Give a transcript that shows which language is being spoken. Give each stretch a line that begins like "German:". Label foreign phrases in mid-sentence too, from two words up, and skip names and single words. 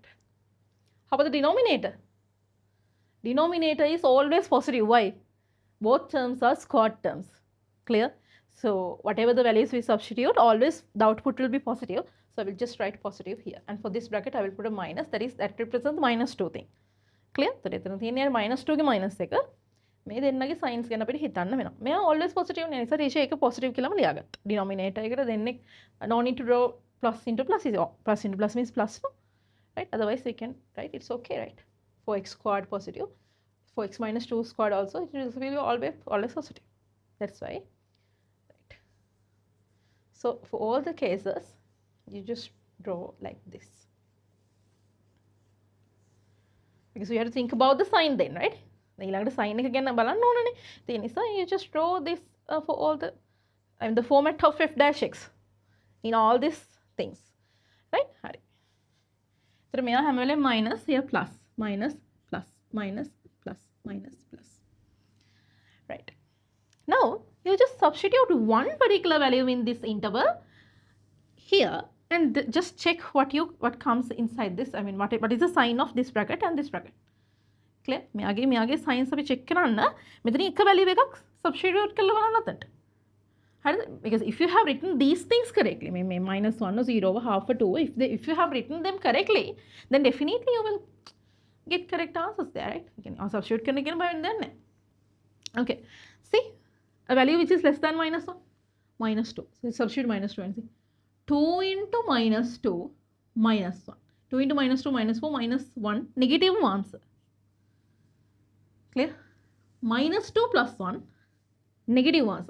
English: How about the denominator? Denominator is always positive. Why? Both terms are squared terms. Clear? So whatever the values we substitute, always the output will be positive. So I will just write positive here. And for this bracket, I will put a minus. That represents -2 thing. Clear? So
Sinhala: එතන තියෙන්නේ -2 ගේ
English: minus එක.
Sinhala: මේ දෙන්නගේ signs ගැන අපිට හිතන්න වෙනවා. මෙයා
English: always positive
Sinhala: නේ. නිසා teacher ඒක positive කියලාම ලියාගත්තා.
English: Denominator
Sinhala: එකට දෙන්නේ
English: no need to draw plus into plus is plus into plus means plus, no? Right? Otherwise we can write it's okay, right? For x squared positive. For x minus 2 squared also, it will be always positive. That's why. Right. So for all the cases, you just draw like this. Because we have to think about the sign then, right?
Sinhala: ඊළඟට sign එක ගැන බලන්න ඕනනේ. ඒ නිසා
English: you just draw this for all the, I mean the format of f dash x in all these things. Right?
Sinhala: හරි. ඒතර මෙයා හැම වෙලේම
English: minus, here plus, minus, plus, minus, plus, minus, plus. Right. Now you just substitute one particular value in this interval here and just check what comes inside this. I mean what is the sign of this bracket and this bracket. Clear?
Sinhala: මෙයාගේ signs අපි check කරන්න. මෙතන එක value එකක් substitute කරලා බලන්න අතට. හරිද?
English: Because if you have written these things correctly, මේ -1 or 0 or half or 2, if you have written them correctly, then definitely you will get correct answers there, right? You can substitute
Sinhala: කරන්න කියන බය වෙන්නේ නැහැ.
English: Okay. See, a value which is less than -1, -2. So substitute -2 and see. 2 into -2 -1. 2 into -2 -4 -1 negative answer. Clear? -2 plus 1 negative answer.